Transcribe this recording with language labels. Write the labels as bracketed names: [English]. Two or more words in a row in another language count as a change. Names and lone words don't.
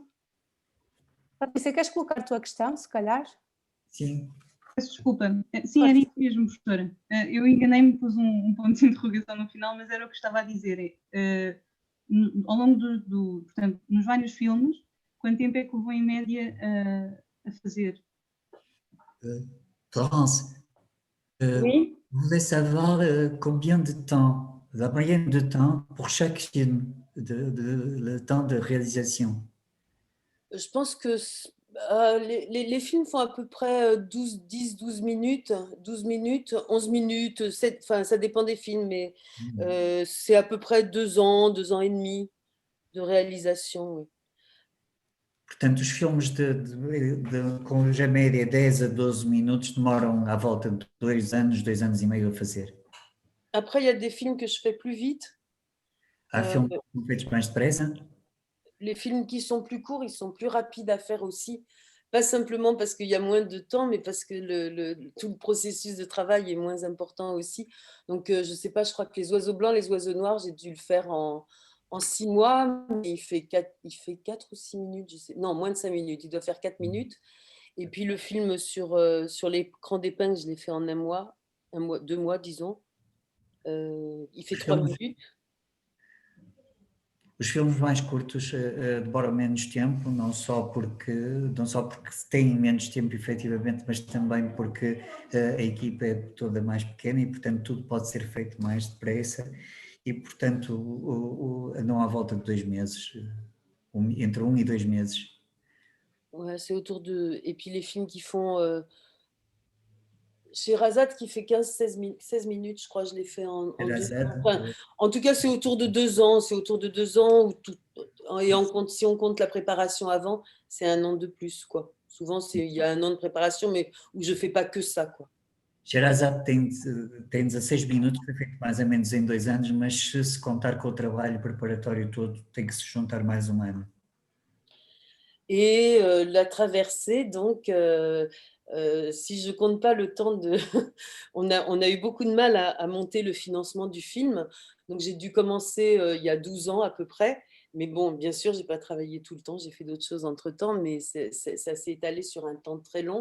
[Portuguese] Patrícia, queres colocar a tua questão, se calhar? Sim. Peço desculpa. Sim, era isso mesmo, professora. Eu enganei-me, pus um ponto de interrogação no final, mas era o que estava a dizer. Ao longo portanto, nos vários filmes, quanto tempo é que levou em média a fazer? Florence, [French] oui? Vous voulez savoir combien de temps, la moyenne de temps pour chaque film, le temps de réalisation? Je pense que les films font à peu près 10-12 minutes, 12 minutes, 11 minutes, 7, enfin ça dépend des films, mais c'est à peu près 2 ans et demi de réalisation. Oui. [Portuguese] Portanto, os filmes com a média 10 a 12 minutos demoram à volta de 2 anos e meio a fazer. [French] Après, il y a des films que je fais plus vite. [Portuguese] Há filmes que são feitos mais depressa. [French] Les films qui sont plus courts, ils sont plus rapides à faire aussi. Pas simplement parce qu'il y a moins de temps, mais parce que tout le processus de travail est moins important aussi. Donc, je ne sais pas, je crois que Les Oiseaux Blancs, Les Oiseaux Noirs, j'ai dû le faire en 6 mois, mais il fait 4 ou 6 minutes, je sais, non, moins de 5 minutes, il doit faire 4 minutes. Et puis le film sur l'écran d'épingle, je l'ai fait en 1 mois, 2 mois, disons. Il fait 3 minutes. [Portuguese] Os filmes mais curtos demoram menos tempo, não só porque têm menos tempo efetivamente, mas também porque a equipa é toda mais pequena e, portanto, tudo pode ser feito mais depressa e, portanto, andam à volta de 2 meses, entre 1 e 2 meses. [French] Ouais, c'est autour de... Et puis les films qui font... Chez Razat qui fait 16 minutes, je crois, je l'ai fait en 2 ans. Enfin, en tout cas, c'est autour de 2 ans. C'est autour de 2 ans. Et si on compte la préparation avant, c'est 1 an de plus, quoi. Souvent, il y a 1 an de préparation, mais où je ne fais pas que ça, quoi. [Portuguese] Sherazade tem 16 minutos, foi feito mais ou menos em 2 anos, mas se contar com o trabalho preparatório todo, tem que se juntar mais 1 ano. [French] Et La Traversée, donc... Si je compte pas le temps de... on a eu beaucoup de mal à monter le financement du film. Donc, j'ai dû commencer il y a 12 ans à peu près. Mais bon, bien sûr, j'ai pas travaillé tout le temps. J'ai fait d'autres choses entre-temps, mais ça s'est étalé sur un temps très long.